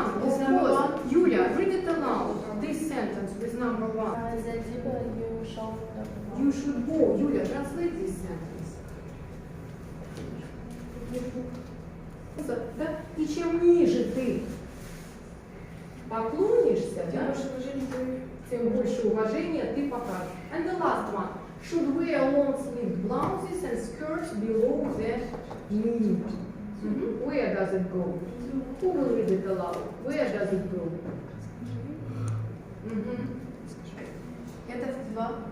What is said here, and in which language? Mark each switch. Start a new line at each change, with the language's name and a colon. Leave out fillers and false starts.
English: Of course. Julia, read it aloud. This sentence with number 1. The deeper you shall you should go. Юля, translate this sentence.
Russian: Да? И чем ниже ты поклонишься, да, тем больше уважения ты покажешь.
English: And the last one. Should wear long-sleeved blouses and skirts below the knee. Where does it go? Who will read it aloud? Where does it go?
Russian: Это в два.